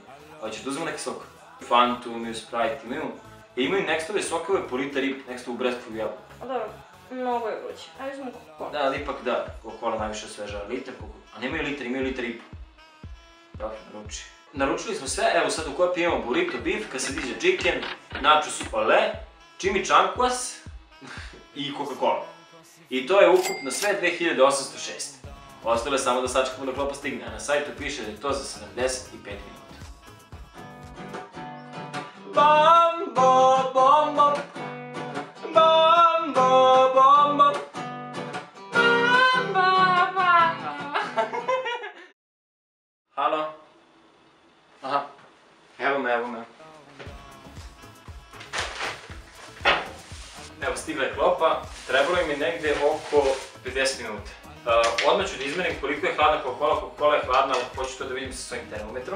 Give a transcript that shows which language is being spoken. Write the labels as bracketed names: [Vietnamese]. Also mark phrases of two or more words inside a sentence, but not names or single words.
[Serbian] Ali ću da uzmemo neki sok. Fantu, imaju Sprite, imaju Nextove sokove po liter i Nextovu Breathful jabu. Dobro, mnogo je vruće. Ajde uzmemo Coca-Cola. Da, ali ipak da, Coca-Cola najviše osvežava. Liter, a nemaju liter, imaju liter i po. Dobro, naruči. Naručili smo sve, evo sad u kopi imamo burrito beef, quesadilla chicken, nachos ole, chimichanguas i Coca-Cola. I to je ukupno sve 2806. Ostalo je samo da sačekamo da klopa stigne, a na sajtu piše da je to za 75 minuta. Bambo, bombo, bambo, bombo, bambo, bombo. Halo? Aha, evo me. Evo, stigla je klopa, trebalo im je negde oko 50 minuta. Odmah ću da izmerim koliko je hladna Coca-Cola. Coca-Cola je hladna, hoću to da vidim sa svojim termometrom.